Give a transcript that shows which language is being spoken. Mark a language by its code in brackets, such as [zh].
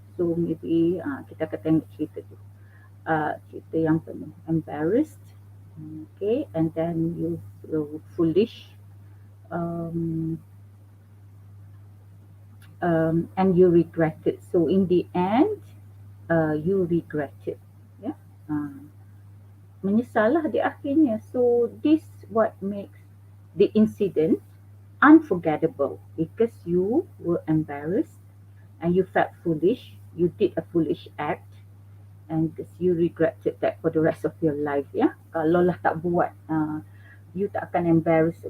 [ms] So maybe kita akan tengok cerita tu, cerita yang penuh embarrassed. [en] Okay, and then you foolish, um, and you regret it. So in the end, you regret it. [ms] Yeah, menyesal lah di akhirnya. [en] So this what makes the incident unforgettable because you were embarrassed and you felt foolish. You did a foolish act and you regretted that for the rest of your life. [ms] Ya, kalau lah tak buat, you tak akan embarrassed.